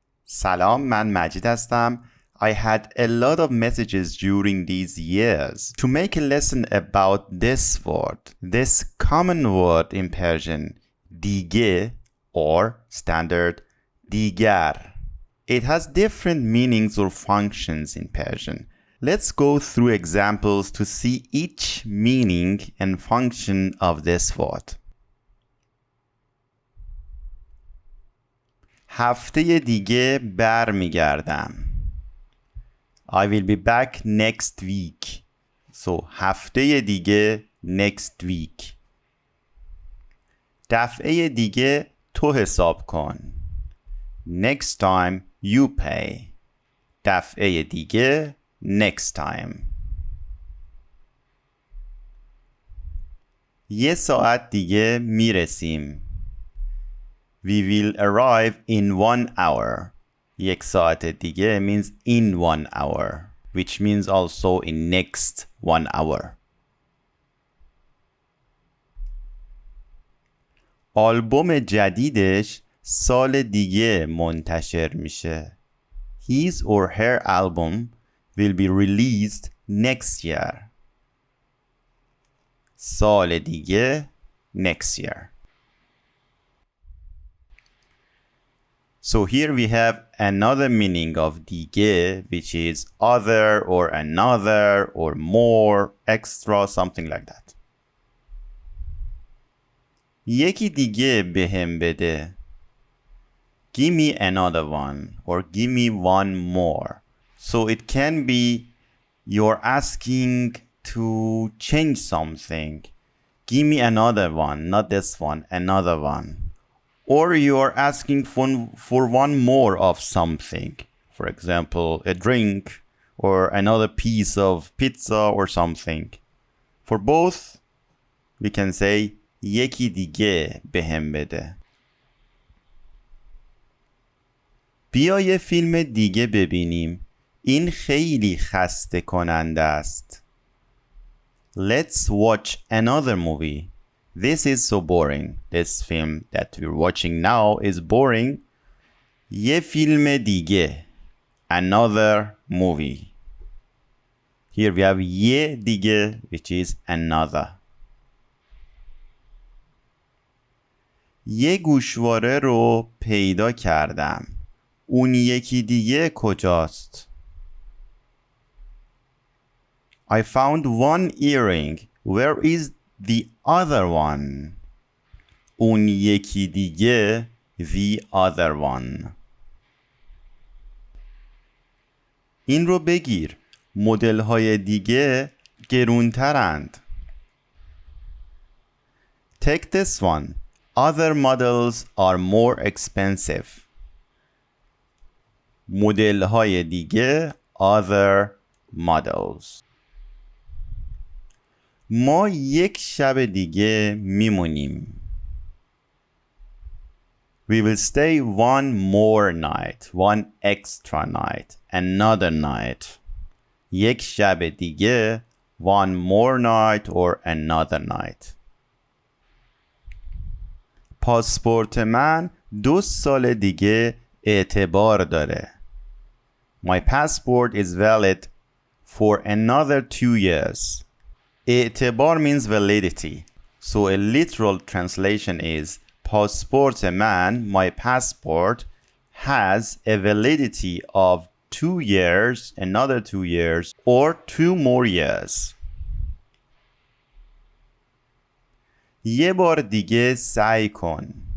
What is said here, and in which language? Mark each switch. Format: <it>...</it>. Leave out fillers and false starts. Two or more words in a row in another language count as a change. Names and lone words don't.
<fa>سلام، من مجید هستم.</fa> <en>I had a lot of messages during these years to make a lesson about this word, this common word in Persian, دیگه or standard دیگر. It has different meanings or functions in Persian. Let's go through examples to see each meaning and function of this word.</en> <fa>هفته دیگه برمیگردم.</fa> <en>I will be back next week. So</en> <fa>هفته دیگه</fa> <en>next week.</en> <fa>دفعه دیگه تو حساب کن.</fa> <en>Next time you pay.</en> <fa>دفعه دیگه</fa> <en>next time.</en> <fa>یه ساعت دیگه میرسیم.</fa> <en>We will arrive in 1 hour.</en> <fa>یک ساعت دیگه</fa> <en>means in 1 hour, which means also in next 1 hour.</en> <fa>آلبوم جدیدش سال دیگه منتشر میشه.</fa> <en>His or her album will be released next year.</en> <fa>سال دیگه</fa> <en>next year. So here we have another meaning of dige, which is other or another or more, extra, something like that.</en> <fa>یکی دیگه بهم بده.</fa> <en>Give me another one or give me one more. So it can be you're asking to change something. Give me another one, not this one, another one. Or you're asking for one more of something. For example, a drink or another piece of pizza or something. For both, we can say</en> <fa>یکی دیگه بهم بده. بیا یه فیلم دیگه ببینیم. این خیلی خسته کننده است.</fa> <en>Let's watch another movie. This is so boring. This film that we're watching now is boring.</en> <fa>یه فیلم دیگه.</fa> <en>Another movie. Here we have</en> <fa>یه دیگه,</fa> <en>which is another.</en> <fa>یه گوشواره رو پیدا کردم. اون یکی دیگه کجاست؟</fa> <en>I found one earring. Where is the other one?</en> <fa>اون یکی دیگه,</fa> <en>the other one.</en> <fa>این رو بگیر. مدل های دیگه گرونترند.</fa> <en>Take this one. Other models are more expensive.</en> <fa>مدل های دیگه,</fa> <en>other models.</en> <fa>ما یک شب دیگه میمونیم.</fa> <en>We will stay one more night, one extra night, another night.</en> <fa>یک شب دیگه,</fa> <en>one more night or another night.</en> <fa>پاسپورت من 2 سال دیگه اعتبار داره.</fa> <en>My passport is valid for another 2 years. اعتبار means validity. So a literal translation is</en> <fa>پاسپورت من,</fa> <en>my passport, has a validity of 2 years, another 2 years, or 2 more years.</en> <fa>یه بار دیگه سعی کن.</fa>